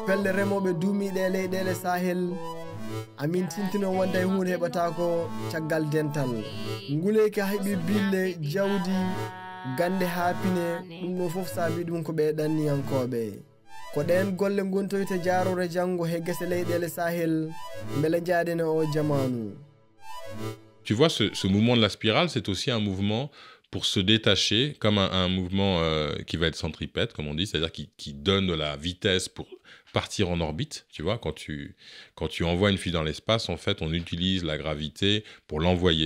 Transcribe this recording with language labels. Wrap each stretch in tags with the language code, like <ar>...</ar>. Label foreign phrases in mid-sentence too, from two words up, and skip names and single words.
<ff>pelle remobe duumiɗe leyɗele Sahel amin tintino wonde hunde heɓata ko caggal dental nguleyka heɓi bille jawdi gande haapine ɗum ɗo fof saabi ɗum ko ɓe ɗanniyankoɓe ko ɗen golle gontoyte jaarore janngo he gese leyɗele Sahel mbele jaaden o jamanu.</ff> <fr>Tu vois, ce mouvement de la spirale, c'est aussi un mouvement pour se détacher, comme un mouvement qui va être centripète, comme on dit, c'est-à-dire qui donne de la vitesse pour partir en orbite. Tu vois, quand tu envoies une fille dans l'espace, en fait, on utilise la gravité pour l'envoyer.</fr>